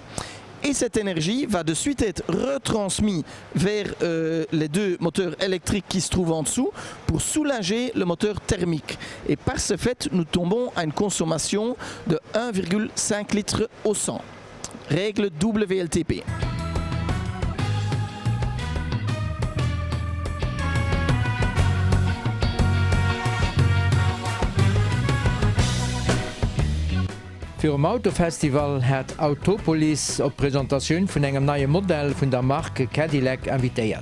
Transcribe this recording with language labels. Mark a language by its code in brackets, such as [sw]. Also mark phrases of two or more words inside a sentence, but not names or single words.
[fr] Et cette énergie va de suite être retransmise vers les deux moteurs électriques qui se trouvent en dessous pour soulager le moteur thermique. Et par ce fait, nous tombons à une consommation de 1,5 litres au 100. Règle WLTP. [lb] Für dem Autofestival hat Autopolis op Präsentatiun vun engem neue Modell vun der Marke Cadillac invitéiert.